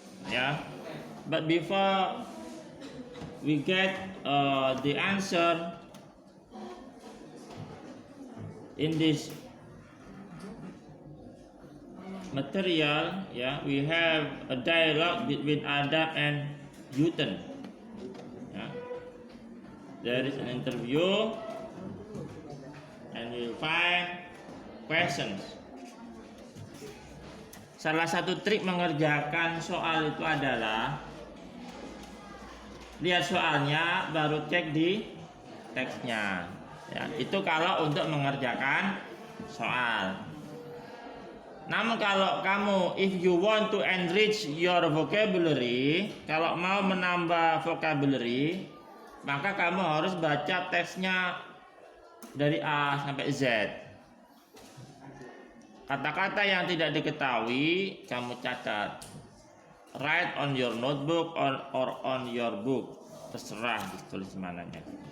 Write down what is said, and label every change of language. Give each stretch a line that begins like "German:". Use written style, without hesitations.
English: Yeah, but before we get the answer in this material, yeah, we have a dialogue between Adam and Newton. Yeah. There is an interview, and you'll find questions.
Indonesian: Salah satu trik mengerjakan soal itu adalah lihat soalnya, baru cek di teksnya. Ya, itu kalau untuk mengerjakan soal. Namun kalau kamu,
English: if you want to enrich your vocabulary,
Indonesian: kalau mau menambah vocabulary, maka kamu harus baca teksnya dari A sampai Z. Kata-kata yang tidak diketahui kamu catat.
English: Write on your notebook or on your book.
Indonesian: Terserah ditulis mananya.